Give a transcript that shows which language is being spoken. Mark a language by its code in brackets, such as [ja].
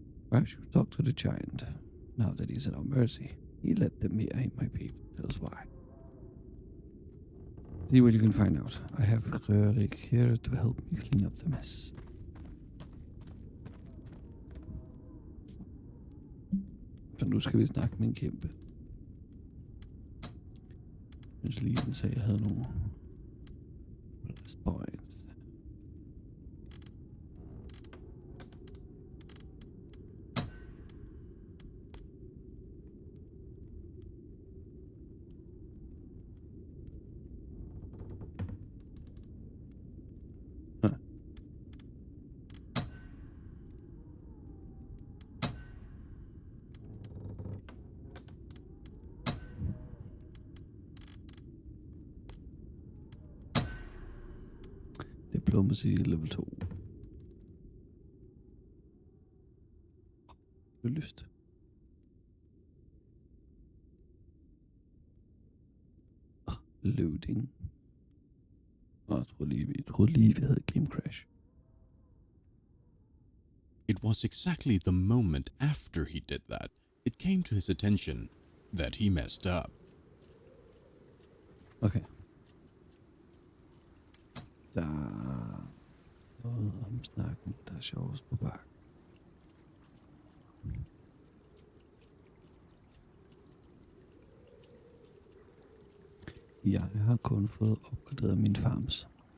[en] Perhaps you talk to the giant. Now that he's at our mercy, he let them here. He might be able to tell us why. See what you can find out. I have Rörik here to help me clean up the mess. [da] Så nu skal vi snakke med en kæmpe. Jeg synes lige, den sagde, at jeg havde nogle points. [en] Diplomacy level 2. [da] Det er lyst. Loading. Jeg troede lige, vi havde game crash. [en] It was exactly the moment after he did that it came to his attention that he messed up. Okay. [da] Der er noget om snakken, der er sjovest på bakken. Jeg har kun fået opgraderet mine farms.